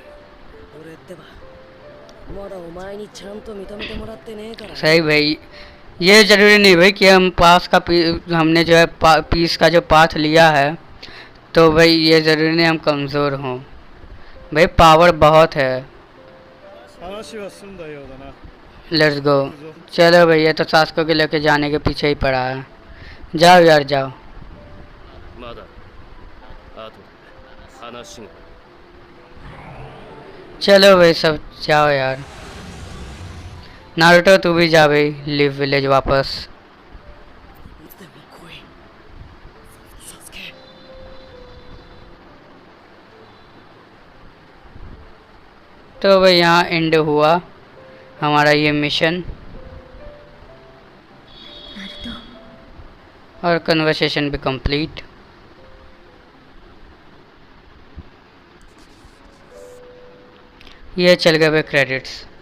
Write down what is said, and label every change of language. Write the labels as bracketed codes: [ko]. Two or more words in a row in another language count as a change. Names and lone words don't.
[ja] 俺ってばまだお前にちゃんと認めてもらってねえから [hi] सही भाई, ये जरूरी नहीं भाई कि हम हमने जो है पीस का जो पाथ लिया है तो भाई ये ज़रूरी नहीं हम कमज़ोर हों। भाई पावर बहुत है। [ja] 話は済んだようだな [en] Let's go. [hi] चलो भैया तो सास्को के लेके जाने के पीछे ही पड़ा है। जाओ यार जाओ। [ja] まだあと話が [hi] चलो भाई सब जाओ यार। नारुतो तू भी जा भाई, लिव विलेज वापस। [ja] いつでも来いサスケ [hi] तो भाई यहाँ एंड हुआ हमारा ये मिशन [ja] ナルト [hi] और कन्वर्सेशन भी कंप्लीट। ये चल गए भाई क्रेडिट्स।